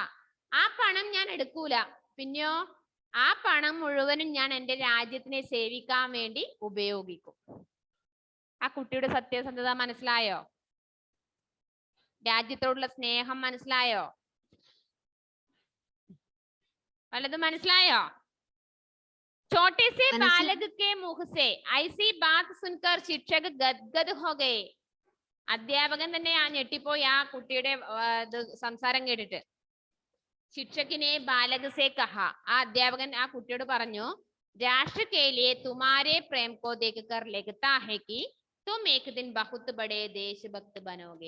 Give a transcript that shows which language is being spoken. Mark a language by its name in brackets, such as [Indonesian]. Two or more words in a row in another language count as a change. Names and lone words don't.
[Malayalam] ആ പണം ഞാൻ എടുക്കൂല, പിന്നെയോ ആ പണം മുഴുവനും ഞാൻ എന്റെ രാജ്യത്തിനെ സേവിക്കാൻ വേണ്ടി ഉപയോഗിക്കും. ആ കുട്ടിയുടെ സത്യസന്ധത മനസ്സിലായോ? രാജ്യത്തോടുള്ള സ്നേഹം മനസ്സിലായോ? വല്ലതും മനസ്സിലായോ? [Hindi] छोटे से बालक के मुख से ऐसी बात सुनकर शिक्षक गदगद हो गए. [Malayalam] അധ്യാപകൻ തന്നെ ആ ഞെട്ടിപ്പോയി ആ കുട്ടിയുടെ സംസാരം കേട്ടിട്ട്. [Hindi] शिक्षक ने बालक से कहा. [Malayalam] ആ അധ്യാപകൻ ആ കുട്ടിയോട് പറഞ്ഞു [Hindi] राष्ट्र के लिए तुम्हारे प्रेम को देखकर लगता है कि तुम एक दिन बहुत बड़े देशभक्त बनोगे.